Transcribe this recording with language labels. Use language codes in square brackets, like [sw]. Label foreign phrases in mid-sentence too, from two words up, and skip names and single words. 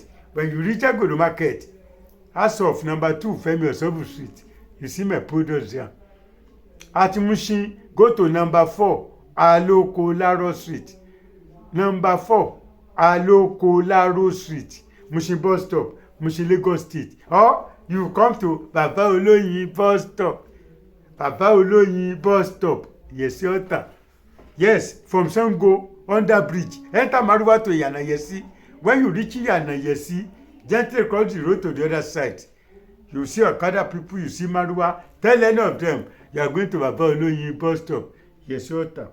[en] When you reach Agodo Market, as of number 2, Femi Osobu Street, you see my products there. At Mushin, go to number 4, Aloko Laro Street. Number 4, Aloko Laro Street. Mushin bus stop, Mushin Lagos State. Or you come to Bàbá olóyin bus stop. Bàbá olóyin bus stop, Yesi Ọ̀tà. Yes, from Sango, under bridge. Enter Maruwa to Yana Yesi. When you reach Yana Yesi, gently cross the road to the other side. You see Okada people, you see Maruwa. Tell any of them you are going to Bàbá olóyin bus stop, Yesi Ọ̀tà.